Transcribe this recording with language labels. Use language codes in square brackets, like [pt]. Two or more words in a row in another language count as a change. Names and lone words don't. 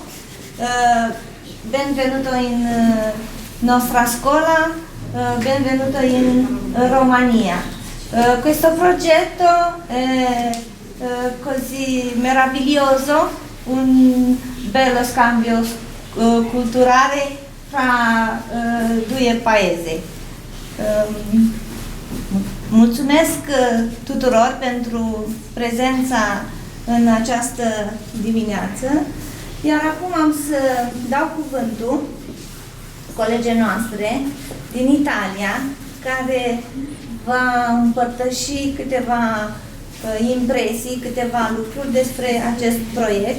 [it] Benvenuto in nostra scuola, benvenuto in Romania. Questo progetto è così meraviglioso, un bello scambio culturale fra due paesi. [ro] Mulțumesc tuturor pentru prezența în această dimineață, iar acum am să dau cuvântul colegii noastre din Italia, care va împărtăși câteva impresii, câteva lucruri despre acest proiect.